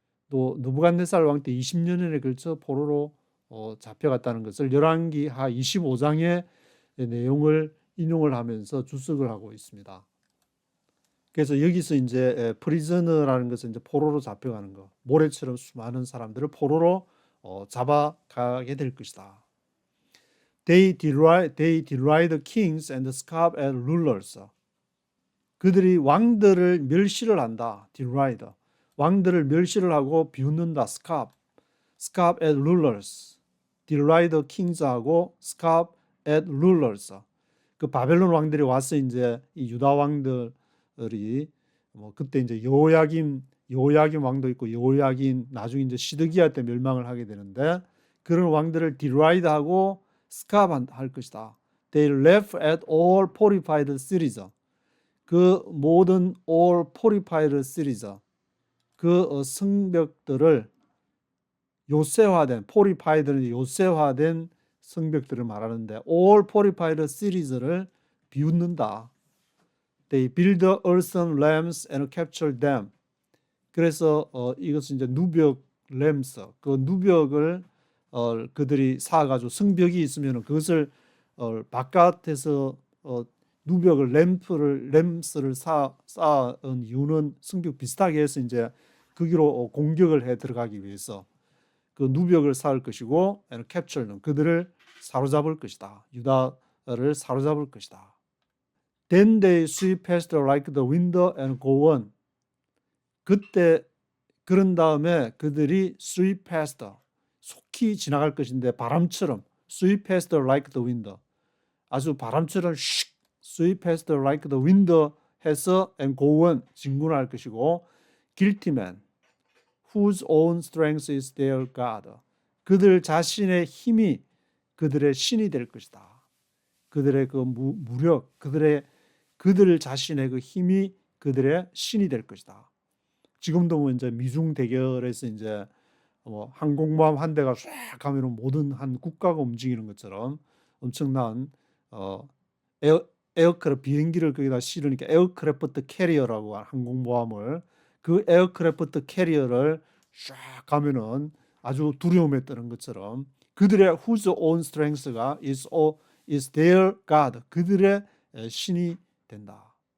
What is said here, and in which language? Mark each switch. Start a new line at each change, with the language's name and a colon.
Korean: 또 느부갓네살 왕 때 20년에 걸쳐 포로로 잡혀갔다는 것을 열왕기하 25장의 내용을 인용을 하면서 주석을 하고 있습니다. 그래서 여기서 이제 프리저너라는 것은 이제 포로로 잡혀가는 거, 모래처럼 수많은 사람들을 포로로 잡아가게 될 것이다.
English: They deride kings and scoff at rulers.
Korean: 그들이 왕들을 멸시를 한다.
English: deride.
Korean: 왕들을 멸시를 하고 비웃는다.
English: scoff at rulers. deride kings하고 scoff at rulers.
Korean: 그 바벨론 왕들이 와서 이제 이 유다 왕들이 그때 이제 여호야김 왕도 있고 여호야긴 나중에 이제 시드기야 때 멸망을 하게 되는데 그런 왕들을
English: deride
Korean: 하고 scoff 할 것이다.
English: They laugh at all fortified cities.
Korean: 그 모든
English: all fortified cities
Korean: 그 성벽들을 요새화된 fortified는 요새화된 성벽들을 말하는데 all fortified cities를 비웃는다.
English: They build earthen lamps and capture them.
Korean: 그래서 이것은 이제 누벽 램스 그 누벽을 그들이 사가지고 성벽이 있으면 그것을 바깥에서 누벽을 램스를 쌓은 이유는 성벽 비슷하게 해서 이제 거기로 공격을 해 들어가기 위해서 그 누벽을 쌓을 것이고
English: and capture them
Korean: 그들을 사로잡을 것이다. 유다를 사로잡을 것이다.
English: Then they sweep past like the wind and go on.
Korean: 그때 그런 다음에 그들이 sweep past 속히 지나갈 것인데 바람처럼
English: sweep past like the wind
Korean: 아주 바람처럼 sweep past like the wind 해서
English: and go on
Korean: 진군할 것이고
English: guilty man whose own strength is their God
Korean: 그들 자신의 힘이 그들의 신이 될 것이다. 그들의 그 무력 그들 자신의 그 힘이 그들의 신이 될 것이다. 지금도 이제 미중 대결에서 이제 항공모함 한 대가 쫙 가면은 모든 한 국가가 움직이는 것처럼 엄청난 에어크래프트 비행기를 거기다 실으니까 에어크래프트 캐리어라고 한 항공모함을 그 에어크래프트 캐리어를 쫙 가면은 아주 두려움에 떠는 것처럼 그들의
English: whose own strength
Korean: 가
English: is their God
Korean: 그들의 신이 된다.